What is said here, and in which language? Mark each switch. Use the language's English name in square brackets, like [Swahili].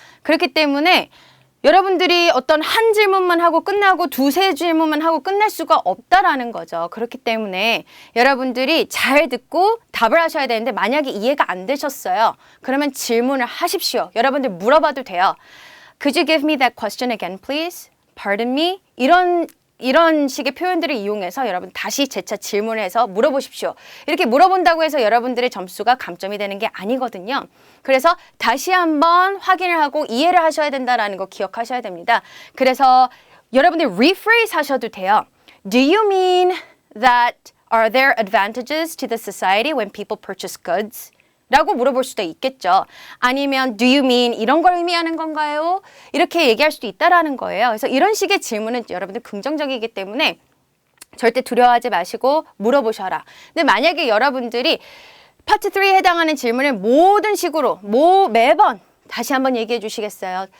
[Korean] 그렇기 때문에 여러분들이 어떤 한 질문만 하고 끝나고 2-3 질문만 하고 끝날 수가 없다라는 거죠. 그렇기 때문에 여러분들이 잘 듣고 답을 하셔야 되는데 만약에 이해가 안 되셨어요. 그러면 질문을 하십시오. 여러분들 물어봐도 돼요. [English] Could you give me that question again, please? Pardon me? [Korean] 이런 식의 표현들을 이용해서 여러분 다시 재차 질문해서 물어보십시오. 이렇게 물어본다고 해서 여러분들의 점수가 감점이 되는 게 아니거든요. 그래서 다시 한번 확인을 하고 이해를 하셔야 된다는 거 기억하셔야 됩니다. 그래서 여러분들 rephrase 하셔도 돼요. [English] Do you mean that are there advantages to the society when people purchase goods? [Korean] 라고 물어볼 수도 있겠죠. 아니면 [English] do you mean [Korean] 이런 걸 의미하는 건가요? 이렇게 얘기할 수도 있다라는 거예요. 그래서 이런 식의 질문은 여러분들 긍정적이기 때문에 절대 두려워하지 마시고 물어보셔라. 근데 만약에 여러분들이 파트 3에 해당하는 질문을 모든 식으로 매번 다시 한번 얘기해 주시겠어요?